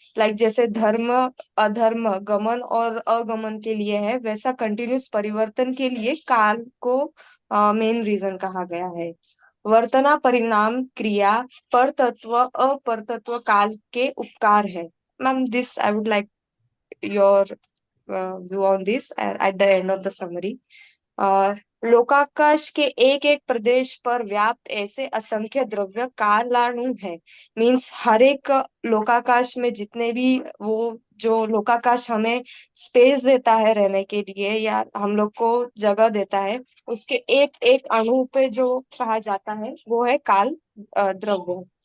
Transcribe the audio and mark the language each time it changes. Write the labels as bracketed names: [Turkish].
[Hindi] Like जैसे धर्म अधर्म गमन और अगमन के लिए है, वैसा कंटिन्यूस परिवर्तन के लिए काल को मेन रीजन कहा गया है। वर्तना परिणाम क्रिया पर तत्व अपर तत्व काल के उपकार है। [English] Ma'am this I would like your view on this at the end of the summary. [Hindi] लोकाकाश के एक एक प्रदेश पर व्याप्त ऐसे असंख्य द्रव्य कालाणु है। मीन्स हर एक लोकाकाश में जितने भी वो जो लोकाकाश हमें स्पेस देता है रहने के लिए या हम लोग को जगह देता है, उसके एक एक अणु पे जो कहा जाता है वो है काल द्रव्य।